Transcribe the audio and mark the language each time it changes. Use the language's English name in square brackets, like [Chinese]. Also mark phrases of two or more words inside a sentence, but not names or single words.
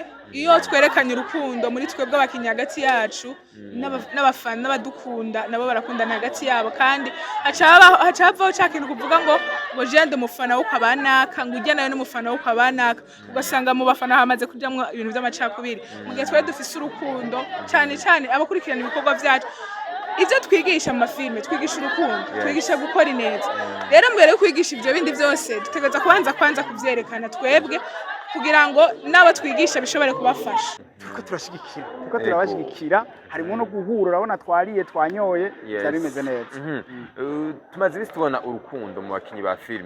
[Kinyarwanda] Iyo twerekanye urukundo muri twebwe abakinnyi hagati yacu n'abafana n'abadukunda nabo barakundana hagati yabo, kandi hacavaho cya kintu kuvuga ngo jende umufana wo kabanaka ngo ujya nawe n'umufana wo kabanaka, ugasanga mu bafana hamaze kujyamo ibintu by'amacakubiri. Mu gihe twari dufise urukundo cyane cyane abakurikirana ibikorwa byacu, ibyo twigisha mu mafilime twigisha urukundo, twigisha gukora ineza. Rero mbere yo kwigisha ibyo bindi byose dutegereza kwanza kubyerekana twebwe kugira ngo nabo twigisha bishobore kubafasha. Tuko turabashigikira, harimo no guhura, urabona twariye twanyoye, cyari bimeze neza. Tumaze ibisi tubona urukundo mu bakinnyi ba filime.